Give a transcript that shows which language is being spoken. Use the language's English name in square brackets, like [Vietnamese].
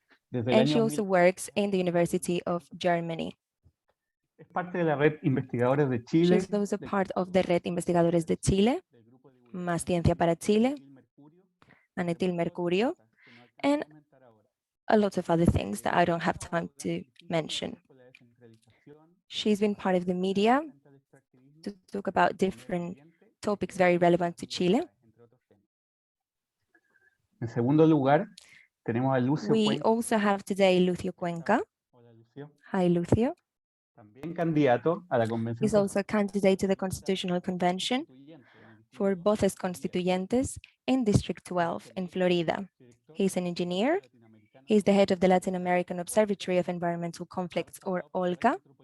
[English] And she also works in the University of Germany. [Spanish] Es parte de la red Investigadores de Chile. [English] She's also part of the Red Investigadores de Chile, Más Ciencia para Chile, Anetil Mercurio, and a lot of other things that I don't have time to mention. She's been part of the media to talk about different topics very relevant to Chile. [Spanish] En segundo lugar, tenemos a Lucio [English] We [Spanish] Cuenca. [English] also have today Lucio Cuenca. [Spanish] Hola, Lucio. [English] Hi, Lucio. [Spanish] También candidato a la convención. [English] He's also a candidate to the Constitutional Convention for Voces Constituyentes in District 12 in Florida. He's an engineer. He's the head of the Latin American Observatory of Environmental Conflicts, or OLCA.